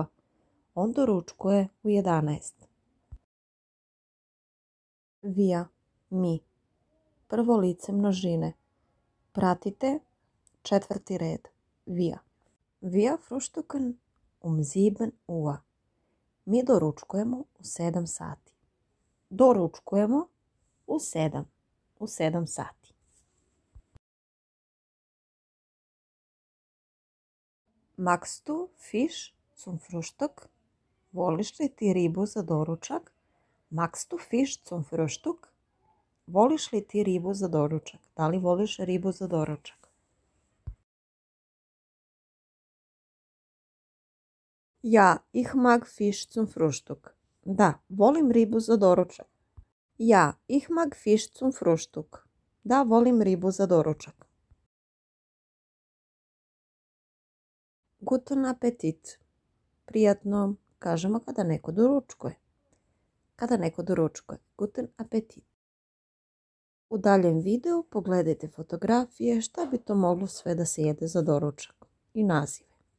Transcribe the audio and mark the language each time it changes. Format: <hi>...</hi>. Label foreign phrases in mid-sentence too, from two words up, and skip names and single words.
<sr>On doručkuje u 11. Wir, mi. Prvo lice množine. Pratite četvrti red,</sr> <de>wir. Wir frühstücken um 7 Uhr.</de> <sr>Mi doručkujemo u 7 sati. Doručkujemo u 7 sati.</sr> <de>Magst du Fisch zum Frühstück?</de> <sr>Voliš li ti ribu za doručak?</sr> <de>Magst du Fisch zum Frühstück?</de> <sr>Voliš li ti ribu za doručak? Da li voliš ribu za doručak?</sr> <de>Ja, ich mag Fisch zum Frühstück.</de> <sr>Da, volim ribu za doručak.</sr> <de>Ja, ich mag Fisch zum Frühstück.</de> <sr>Da, volim ribu za doručak.</sr> <de>Guten Appetit.</de> <sr>Prijatno kažemo kada neko doručkuje. Kada neko doručkuje.</sr> <de>Guten Appetit.</de> <sr>U daljem videu pogledajte fotografije šta bi to moglo sve da se jede za doručak i naziv.</sr>